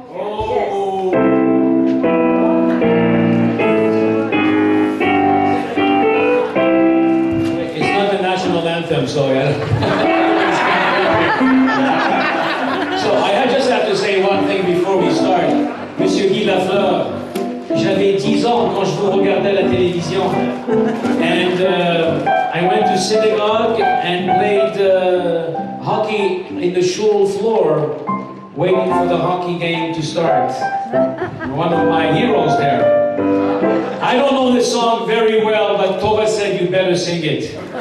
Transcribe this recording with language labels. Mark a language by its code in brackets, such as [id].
[en] Oh. It's not the national anthem, so So I just have to say one thing before we start. [fr] Monsieur Guy Lafleur, j'avais 10 ans quand je vous regardais à la télévision. [en] And I went to synagogue and played hockey in the shul floor, waiting for the hockey game to start. One of my heroes there. I don't know this song very well, but Tova said you better sing it.